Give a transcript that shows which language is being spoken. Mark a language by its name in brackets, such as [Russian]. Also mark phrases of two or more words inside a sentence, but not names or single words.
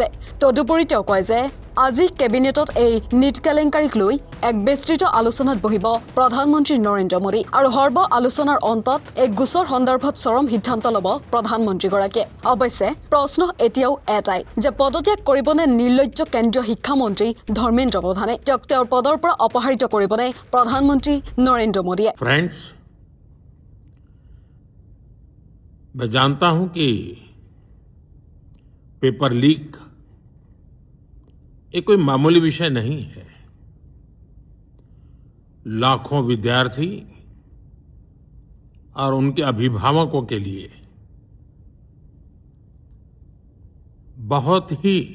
[Assamese] তদুপৰি তেওঁ কয় যে আজি কেবিনেটত এই নীট কেলেংকাৰীক লৈ এক বিস্তৃত আলোচনাত বহিব প্ৰধানমন্ত্ৰী নৰেন্দ্ৰ মোদী আৰু সৰ্ব আলোচনাৰ অন্তত এই গোচৰ সন্দৰ্ভত চৰম সিদ্ধান্ত ল'ব প্ৰধানমন্ত্ৰীগৰাকীয়ে। অৱশ্যে প্ৰশ্ন এতিয়াও এটাই যে পদত্যাগ কৰিবনে নিৰ্লজ্জ কেন্দ্ৰীয় শিক্ষামন্ত্ৰী ধৰ্মেন্দ্ৰ প্ৰধানে? তেওঁক তেওঁৰ পদৰ পৰা অপসাৰিত কৰিবনে প্ৰধানমন্ত্ৰী নৰেন্দ্ৰ মোদীয়ে? [Hindi] फ्रेंड्स, मैं जानता हूं कि [English] paper leak [Hindi] ये कोई मामूली विषय नहीं है। लाखों विद्यार्थी और उनके अभिभावकों के लिए बहुत ही